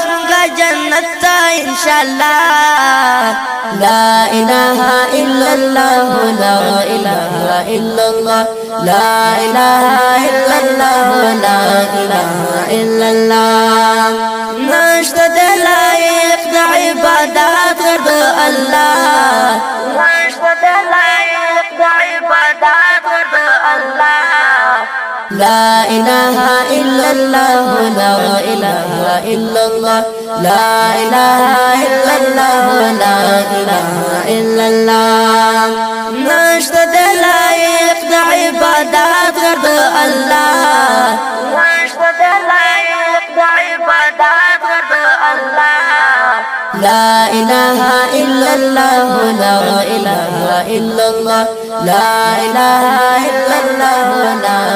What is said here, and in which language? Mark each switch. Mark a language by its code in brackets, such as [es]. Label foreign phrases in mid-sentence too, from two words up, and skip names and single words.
[ps] مونگا جنت تا [ar] انشاءاللہ لا إله إلا الله لا إله إلا الله لا إله إلا الله لا إله إلا [ps] الله نشته د لایق د عبادت غد الله نشته د لایق د عبادت غد [ar] الله لا إله إلا الله لا إله إلا الله لا إله إلا الله لا إله إلا الله [ps] نشته د لایق د عبادت غد [ar] الله [ps] نشته د لایق د عبادت غد [ar] الله لا إله إلا الله لا إله إلا الله لا إله إلا الله